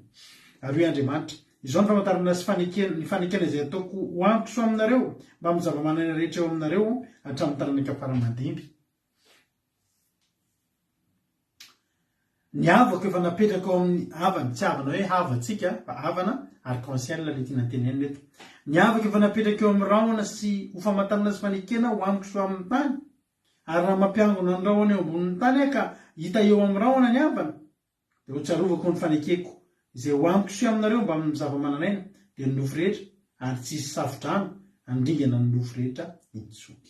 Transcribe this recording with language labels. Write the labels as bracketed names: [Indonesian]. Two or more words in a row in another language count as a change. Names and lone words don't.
[Malagasy] Ary hoe Andriamanitra, izao ny famantarana sy ny fanekena izay ataoko ho amiko so aminareo, mba amin'ny zava-manana rehetra eo aminareo hatramin'ny taranaka faramandimby. Ny havako efa napetraka ao amin'ny havana, tsy havana hoe havatsika, fa havana arc-en-ciel le tiana tenenina eto. Ny havako efa napetraka eo amin'ny rahona sy ho famantarana sy fanekena ho amiko so amin'ny tany, ary raha mampiangona ny rahona eo ambonin'ny tany ka hita eo amin'ny rahona ny havana, dia ho tsarovako ny fanekeko izay ho amiko so aminareo mba amin'ny zava-mananaina, dia ny nofo rehetra, ary tsisy savidrano handringana ny nofo rehetra itsoky.